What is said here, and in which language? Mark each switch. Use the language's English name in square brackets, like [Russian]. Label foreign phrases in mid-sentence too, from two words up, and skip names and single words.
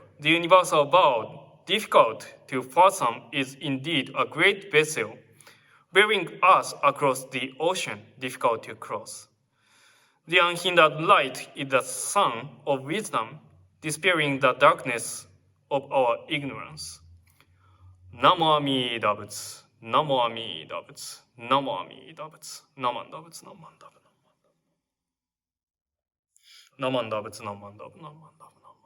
[English] The universal vow, difficult to fathom, is indeed a great vessel, bearing us across the ocean difficult to cross. The unhindered light is the sun of wisdom, dispelling the darkness of our ignorance. [Sanskrit] Namo Amida Buddha, Namo Amida Buddha, Namo Amida Buddha, Namanda Buddha, Namanda Buddha, Namanda Buddha, Namanda Buddha, Namanda Buddha.